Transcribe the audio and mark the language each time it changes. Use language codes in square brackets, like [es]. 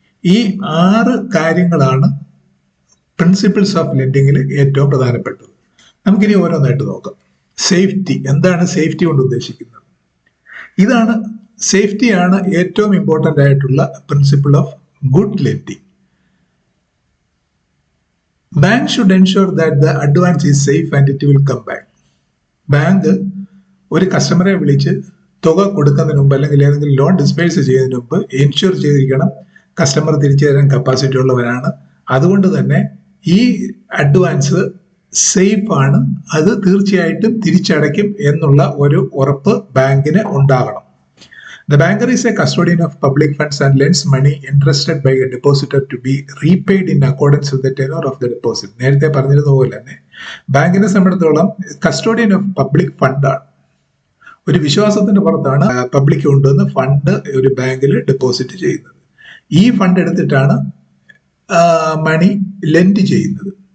[ml] ഈ 6 കാര്യങ്ങളാണ് principles of ലെൻഡിങ്ങിൽ ഏറ്റവും പ്രധാനപ്പെട്ടത്. നമുക്കിനി ഓരോന്നായിട്ട് നോക്കാം. സേഫ്റ്റി, എന്താണ് സേഫ്റ്റി കൊണ്ട് ഉദ്ദേശിക്കുന്നത്? സേഫ്റ്റിയാണ് ഏറ്റവും ഇമ്പോർട്ടൻ്റ് ആയിട്ടുള്ള principle of good lending. [en] Bank should ensure that the advance is safe and it will come back. [ml] Bank ഒരു കസ്റ്റമറെ വിളിച്ച് തുക കൊടുക്കുന്നതിന് മുമ്പ് അല്ലെങ്കിൽ ഏതെങ്കിലും ലോൺ ഡിസ്പേഴ്സ് ചെയ്യുന്നതിന് മുമ്പ് എൻഷുർ ചെയ്തിരിക്കണം കസ്റ്റമർ തിരിച്ചു തരാൻ കപ്പാസിറ്റി ഉള്ളവരാണ്. അതുകൊണ്ട് തന്നെ ഈ അഡ്വാൻസ് സേഫ് ആണ്, അത് തീർച്ചയായിട്ടും തിരിച്ചടയ്ക്കും എന്നുള്ള ഒരു ഉറപ്പ് ബാങ്കിന് ഉണ്ടാകണം. [en] The banker is a custodian of public funds and lends money entrusted by a depositor to be repaid in accordance with the tenor of the deposit. [ml] നേരത്തെ പറഞ്ഞതുപോലെ തന്നെ ബാങ്കിനെ സംബന്ധിച്ചിടത്തോളം കസ്റ്റോഡിയൻ ഓഫ് പബ്ലിക് ഫണ്ടാണ്. ഒരു വിശ്വാസത്തിന്റെ പുറത്താണ് പബ്ലിക് കൊണ്ടുവന്ന് ഫണ്ട് ഒരു ബാങ്കിൽ ഡെപ്പോസിറ്റ് ചെയ്യുന്നത്. ഈ ഫണ്ട് എടുത്തിട്ടാണ് മണി ലെൻഡ് ചെയ്യുന്നത്.